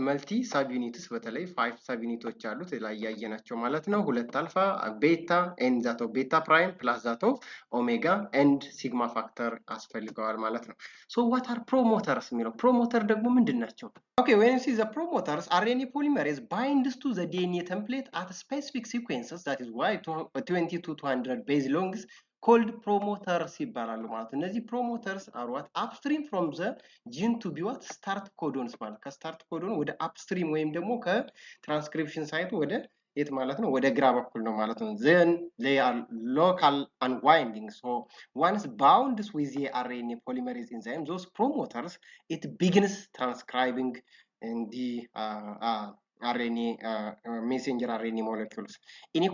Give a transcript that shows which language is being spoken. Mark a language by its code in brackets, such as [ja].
[en] multi subunits [am] በተለይ [en] 5 subunits [am] አሉት ላይ ያየናቸው ማለት ነው። ሁለት አልፋ ቤታ [en] and that of beta prime plus that of omega and sigma factor [am] ያስፈልገዋል ማለት ነው። [en] so what are promoters [am] የሚለው [en] promoter [am] ደግሞ ምንድን ናቸው? [en] okay, when you see the promoters, RNA polymerase binds to the DNA template at specific sequences, that is why 20 to 200 base longs called promoters [am] ይባላሉ ማለት ነው። እነዚህ [en] promoters are what? upstream from the gene to be what? [am] start codons ማለት ከስታርት ኮዶን ወደ upstream ወይም ደግሞ ከትራንስክሪፕሽን ሳይቱ ወደ የት ማለት ነው? ወደ ግራ በኩል ነው ማለት ነው። [en] then they are local unwinding, so once bound with the RNA polymerase enzyme, those promoters, it begins transcribing in the RNA messenger RNA molecules. In E.